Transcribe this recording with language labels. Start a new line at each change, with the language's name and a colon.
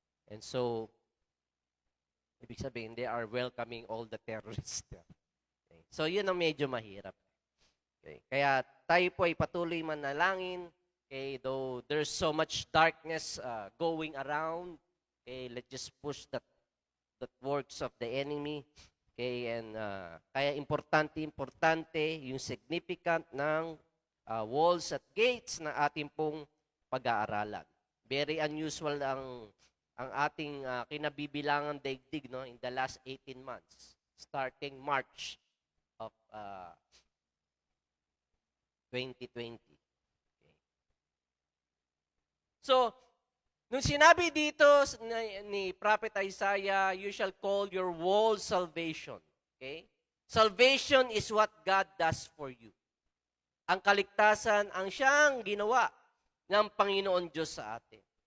English: And so
Filipino: ibig sabihin,
English: they are welcoming all the terrorists there.
Filipino: Okay. So, yun ang medyo mahirap. Okay. Kaya tayo po ay patuloy manalangin.
English: Okay. Though there's so much darkness going around, okay, let's just push that works of the enemy.
Filipino: Okay. And kaya importante yung significant ng walls at gates na ating pong pag-aaralan.
English: Very unusual
Filipino: ang ating kinabibilangan daigdig,
English: no, in the last 18 months, starting March of 2020. Okay. So,
Filipino: nung sinabi dito ni
English: Prophet Isaiah, you shall call your wall salvation. Okay? Salvation is what God does for you.
Filipino: Ang kaligtasan ang siyang ginawa ng Panginoon Diyos sa atin.